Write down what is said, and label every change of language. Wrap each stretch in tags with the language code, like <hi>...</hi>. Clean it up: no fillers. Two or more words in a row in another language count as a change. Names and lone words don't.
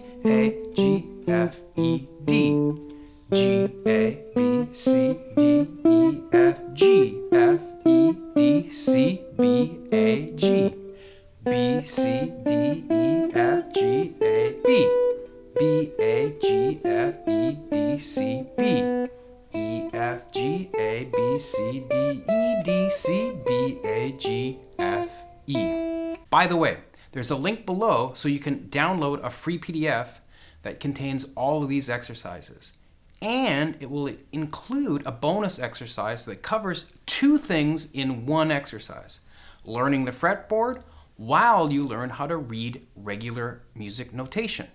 <en>A, G, F, E, D, G, A, B, C, D, E, F, G, F, E, D, C, B, A, G, B, C, D, E, F, G, A, B, B, A, G, F, E, D, C, B, E, F, G, A, B, C, D, E, D, C, C, B, A, G, F, E. By the way, there's a link below so you can download a free PDF that contains all of these exercises. And it will include a bonus exercise that covers two things in one exercise. Learning the fretboard while you learn how to read regular music notation.</en>